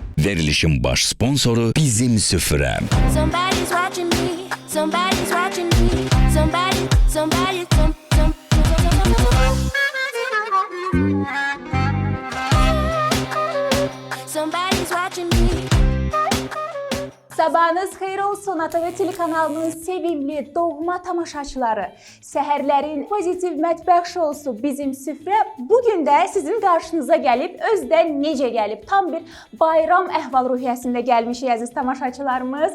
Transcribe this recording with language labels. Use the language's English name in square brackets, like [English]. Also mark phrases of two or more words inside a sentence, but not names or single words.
[Azerbaijani] Verilişin baş sponsoru Bizim Süfrə. [English] Somebody's watching me. Somebody's watching me. Somebody. Somebody's watching me. [Azerbaijani] Sabahınız xeyir olsun ATV telekanalının sevimli doğma tamaşaçıları. Səhərlərin pozitiv mətbəx şousu Bizim Süfrə bugün də sizin qarşınıza gəlib, özdə necə gəlib, tam bir bayram əhval-ruhiyyəsində gəlmişik əziz tamaşaçılarımız.